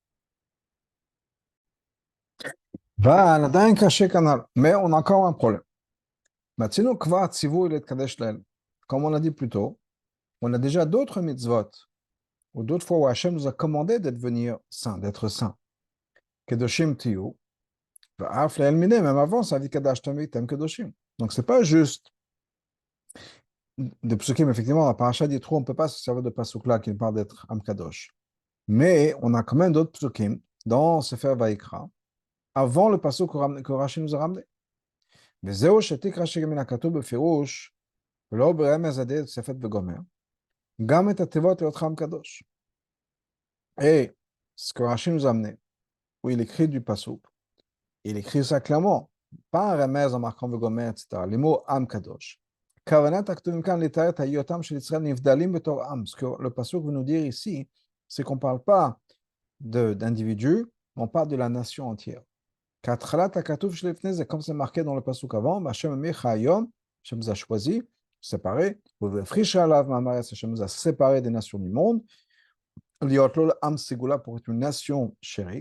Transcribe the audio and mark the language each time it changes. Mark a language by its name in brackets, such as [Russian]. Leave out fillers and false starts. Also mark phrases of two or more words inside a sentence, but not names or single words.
[French] Mais on a encore un problème. Comme on l'a dit plus tôt, on a déjà d'autres mitzvot, ou d'autres fois où Hachem nous a commandé de devenir saint, d'être saint. [Hebrew] קדושים תהיו, [French] même avant, ça dit [Hebrew] קדש תמיתם קדושים. [French] Donc, c'est pas juste de psukim, effectivement, la paracha d'Yitro, on ne peut pas se servir de pasuk là qui parle d'être [Hebrew] עם קדוש. [French] Mais on a quand même d'autres psukim dans [Hebrew] ספר ויקרא, [French] avant le pasuk que Rashi nous a ramené. [Hebrew] וזהו שתקרא שמן הכתוב בפירוש, ולא ברמז הדעת תוספת וגומר, גם את התיבות להיותך עם קדוש. [French] Et ce que Rashi nous a amené, où il écrit du pasuk, il écrit ça clairement, pas un remez en marquant וגומר, etc. Les mots [Hebrew] עם קדוש. כוונת הכתובים כאן לתאר את היותם של ישראל נבדלים בתור עם. [French] Ce que le pasuk veut nous dire ici, c'est qu'on ne parle pas d'individus, on parle de la nation entière. Comme c'est marqué dans le pasuk avant, Hachem nous a choisi, séparé, Hachem nous a séparé des nations du monde, pour être une nation chérie.